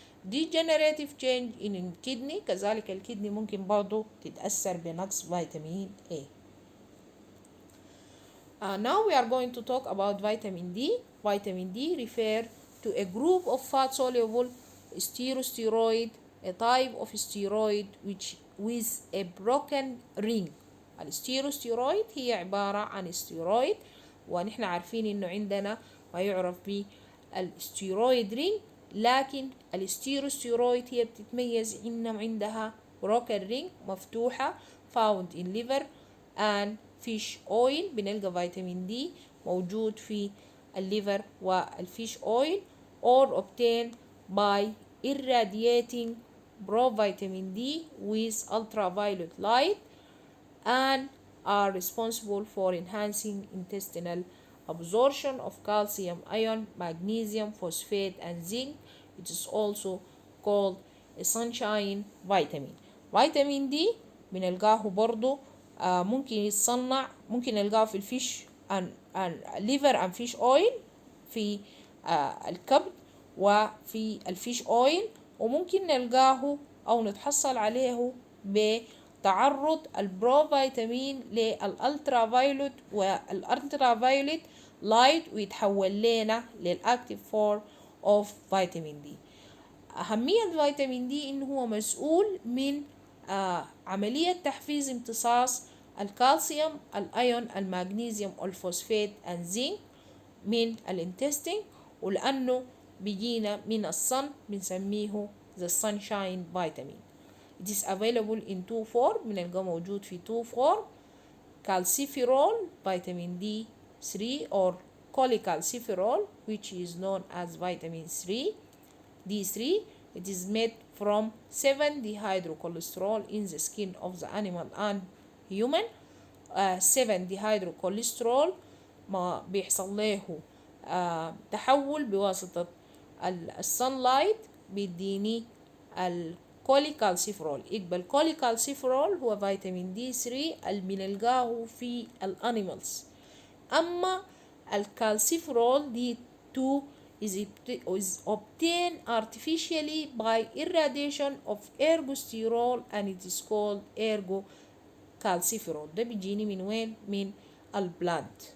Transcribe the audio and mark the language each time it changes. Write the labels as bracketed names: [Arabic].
[English] degenerative change in kidney، [Arabic] كذلك الكدني ممكن برضو تتأثر بنقص فيتامين A. [English] Now we are going to talk about vitamin D. Vitamin D refer to a group of fat-soluble steroid, a type of steroid which with a broken ring. [Arabic] الستيروستيرويد هي عبارة عن ستيرويد، ونحن عارفين انه عندنا ما يعرف بالستيرويد رينج، لكن الستيروستيرويد هي بتتميز انه عندها broken ring مفتوحة [English] found in liver and fish oil. [Arabic] بنلقى فيتامين دي موجود في الليفر والفيش [English] oil or obtained by irradiating provitamin D with ultraviolet light and are responsible for enhancing intestinal absorption of calcium ion, magnesium, phosphate, and zinc. It is also called a sunshine vitamin. [Arabic] فيتامين دي بنلقاه برضو ممكن يتصنع، ممكن نلقاه في الفيش [English] liver and fish oil، [Arabic] في الكبد وفي الفيش oil، وممكن نلقاه أو نتحصل عليه بتعرض البروفيتامين للألترا فايولوت والألترا فايولوت لايت ويتحول لنا للأكتيف فورم أوف فيتامين دي. أهمية فيتامين دي إنه هو مسؤول من عملية تحفيز امتصاص الكالسيوم، الأيون، المغنيسيوم، الفوسفات، الزنك من الانتستين، ولأنه بيجينا من الصن بنسميه [English] the sunshine vitamin. It is available in two form، [Arabic] بنلقاه موجود في [English] two form: calciferol vitamin D3 or cholecalciferol which is known as vitamin D3. It is made from 7-dehydrocholesterol in the skin of the animal and human. [Arabic] 7-dehydrocholesterol ما بيحصل له تحول بواسطة السنلايت بيديني الكوليكالسيفرول. يبقى الكوليكالسيفرول هو فيتامين دي 3 اللي بنلقاه في الانيمالز. اما الكالسيفرول دي 2 [English] is obtained artificially by irradiation of ergosterol and it is called ergocalciferol. [Arabic] ده بيجيني من وين؟ من البلاد.